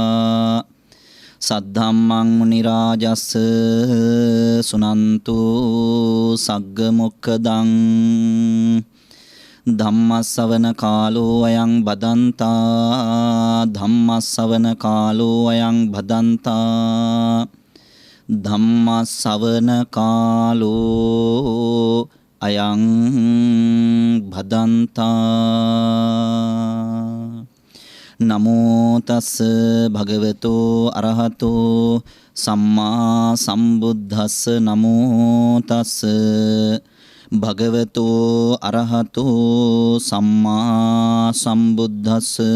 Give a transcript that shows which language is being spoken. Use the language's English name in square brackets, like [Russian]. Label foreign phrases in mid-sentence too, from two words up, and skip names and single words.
[Pali] සද්ධම්මං මුනි රාජස්ස සුනන්තු සග්ග මොක්ඛදං ධම්මස්සවන කාලෝ අයං බදන්තා ධම්මස්සවන කාලෝ අයං බදන්තා ධම්මස්සවන කාලෝ අයං භදන්තා. නමෝ තස් භගවතෝ අරහතෝ සම්මා සම්බුද්දස්ස. නමෝ තස් භගවතෝ අරහතෝ සම්මා සම්බුද්දස්ස.